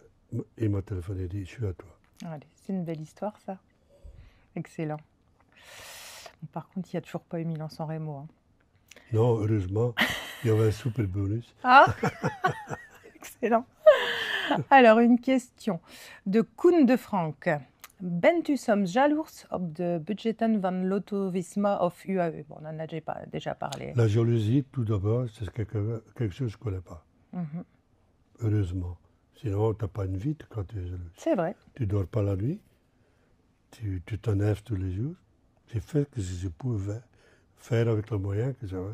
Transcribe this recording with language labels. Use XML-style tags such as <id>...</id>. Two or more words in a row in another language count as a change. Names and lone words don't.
<fr>Il m'a téléphoné et dit, je suis à toi. Allez, c'est une belle histoire, ça. Excellent. Par contre, il n'y a toujours pas eu Milan-San Remo. Hein. Non, heureusement, il y avait un super bonus. Ah, excellent. Alors, une question de Koen de Frank.</fr> <nl>Bent u soms jaloers op de budgetten van Lotto-Visma of UAE?</nl> <fr>Bon, on en a déjà parlé. La jalousie, tout d'abord, c'est quelque chose que je ne connais pas. Heureusement. Sinon, tu n'as pas une vie quand tu es jaloux. C'est vrai. Tu ne dors pas la nuit. Tu t'enlèves tous les jours. J'ai fait ce que je pouvais faire avec le moyen que j'avais.</fr>